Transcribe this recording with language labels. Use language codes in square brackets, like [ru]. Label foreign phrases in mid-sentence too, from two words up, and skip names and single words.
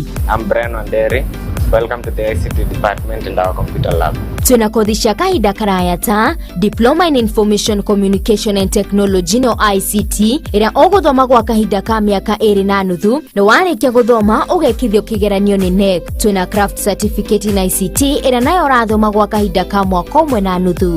[en] I'm Brian Onderi. Welcome to the ICT department in our computer lab. [ki] Twina kothi cia kahinda karaya ta Diploma in Information Communication and Technology no ICT ĩrĩa ũgũthoma gwa kahinda ka mĩaka 2.5 na warĩkia gũthoma ũgekithio kĩgeranio nĩ NEC. Twina Craft Certificate in ICT ĩrĩa nayo ũrathoma gwa kahinda ka mwaka 1.5.